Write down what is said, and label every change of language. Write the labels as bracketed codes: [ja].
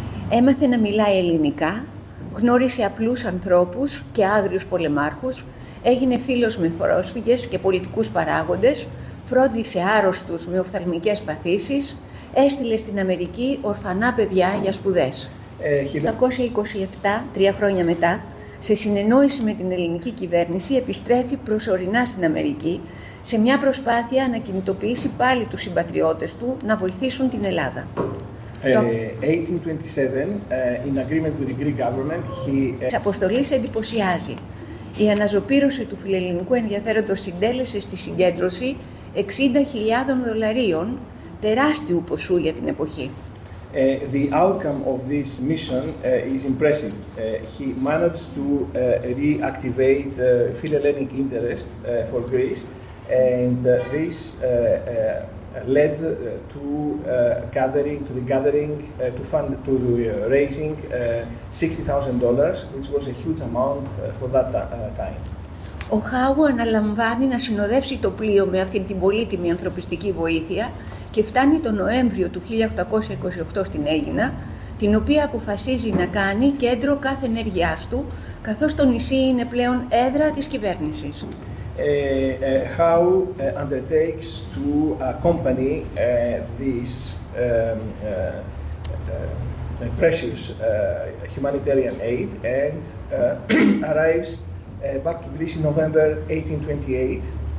[el] Έμαθε να μιλάει ελληνικά, γνώρισε απλούς ανθρώπους και άγριους πολεμάρχους, έγινε φίλος με πρόσφυγες και πολιτικούς παράγοντες, φρόντισε άρρωστους με οφθαλμικές παθήσεις, έστειλε στην Αμερική ορφανά παιδιά για σπουδές. 1927, τρία χρόνια μετά, σε συνεννόηση με την ελληνική κυβέρνηση, επιστρέφει προσωρινά στην Αμερική σε μια προσπάθεια να κινητοποιήσει πάλι τους συμπατριώτες του να βοηθήσουν την Ελλάδα. [en] 1827, in agreement with the Greek government, [el] Σ' αποστολή σε εντυπωσιάζει. Η αναζωπήρωση του φιλελληνικού ενδιαφέροντος συντέλεσε στη συγκέντρωση 60.000 δολαρίων, τεράστιου ποσού για την εποχή. [en] The outcome of this mission is impressive. He managed to reactivate philhellenic interest for Greece, and this led to gathering to the gathering to fund to the raising $60,000, which was a huge amount for that time. [el] Ο Χάου αναλαμβάνει να συνοδεύσει το πλοίο με αυτήν την πολύτιμη ανθρωπιστική βοήθεια και φτάνει τον Νοέμβριο του 1828 στην Αίγινα, την οποία αποφασίζει να κάνει κέντρο κάθε ενέργειάς του, καθώς το νησί είναι πλέον έδρα της κυβέρνησης. [en] Χάου undertakes to accompany this precious humanitarian aid and arrives back to Greece in November 1828